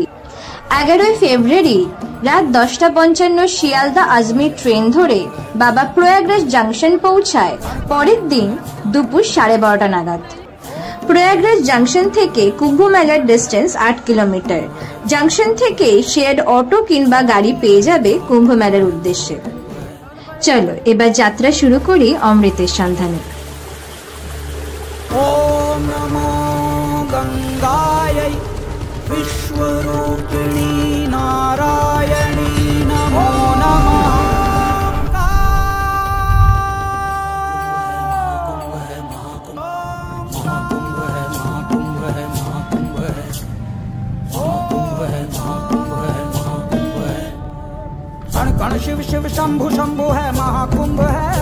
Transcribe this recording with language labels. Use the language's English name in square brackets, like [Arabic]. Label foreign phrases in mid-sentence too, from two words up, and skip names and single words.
[Bangla] 11 ফেব্রুয়ারি রাত 10:55 শিয়ালদা আজমির ট্রেন ধরে বাবা প্রয়াগরাজ জংশন পৌঁছায় পরের দিন দুপুর 12:30 নাগাদ। প্রয়াগরাজ জংশন থেকে কুম্ভ মেলার ডিস্টেন্স 8 কিলোমিটার। জংশন থেকে শেয়ার্ড অটো কিংবা গাড়ি পেয়ে যাবে কুম্ভ মেলার উদ্দেশ্যে। চলো এবার যাত্রা শুরু করি অমৃতের সন্ধানে। [Sanskrit] ओम नमो गंगायै विश्वरूपिणी नारायणी नमो नमः। [Hindi] कण कण शिव शिव शंभु शंभु है महाकुंभ है।